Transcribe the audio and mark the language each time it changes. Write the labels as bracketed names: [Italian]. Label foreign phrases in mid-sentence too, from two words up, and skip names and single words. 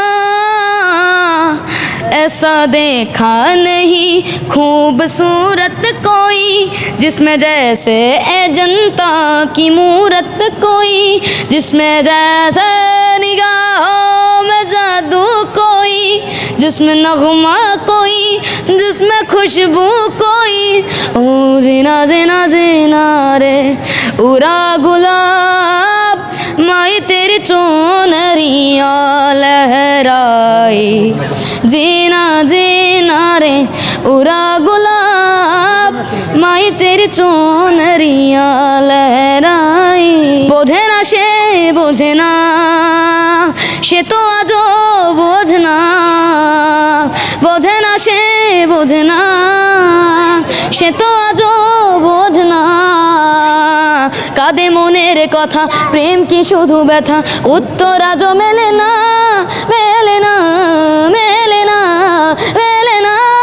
[Hindi] ऐसा देखा नहीं खूबसूरत कोई, जिसमें जैसे ए जनता की मूरत कोई, जिसमें जैसे निगाहों में जादू कोई, जिसमें नगमा कोई, जिसमें खुशबू कोई। ओ जीना जीना जीना रे उरा गुलाब, माई तेरी चोनरिया लहराई। जीना जीना रे उरा गुलाब, माई तेरी चोनरिया लहराई। [Bangla] বোঝে না সে বোঝে না, সে তো আজও বোঝে না। বোঝে না সে বোঝে না, সে তো আজও বোঝে না। কাঁদে মনের কথা, প্রেম কি শুধু ব্যথা, উত্তর আজও মেলে না, মেলে না, মেলে না, মেলে না।